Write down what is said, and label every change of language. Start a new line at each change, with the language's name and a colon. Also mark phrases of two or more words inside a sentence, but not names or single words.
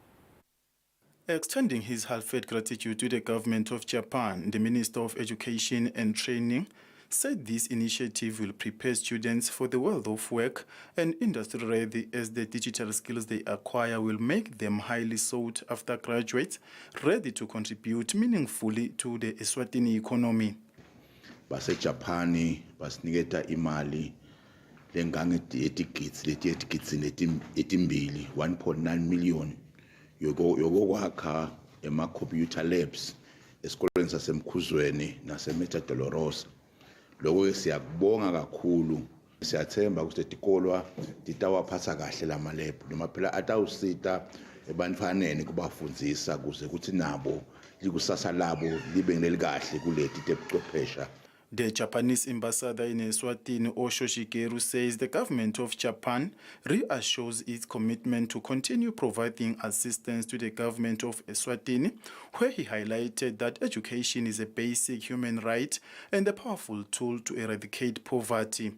English: Extending his heartfelt gratitude to the government of Japan, the Minister of Education and Training said this initiative will prepare students for the world of work and industry ready as the digital skills they acquire will make them highly sought after graduates, ready to contribute meaningfully to the Eswatini economy.
Swati: BaseJapani basiniketa imali lengange etimbili 1.9 million yokwakha ema-
English: computer labs
Swati: esikoleni sasemkhuzweni naseMeta Dolorosa. Lokho siyakubonga kakhulu, siyathemba ukuthi tikolwa titawaphatha kahle lama lab noma phela atawusita ebantfaneni kubafundzisa kuze kuthi nabo likusasa labo libe ngelikahle kuleti tebuchwephesha.
English: The Japanese ambassador in Eswatini, Osho Shigeru, says the government of Japan reassures its commitment to continue providing assistance to the government of Eswatini, where he highlighted that education is a basic human right and a powerful tool to eradicate poverty.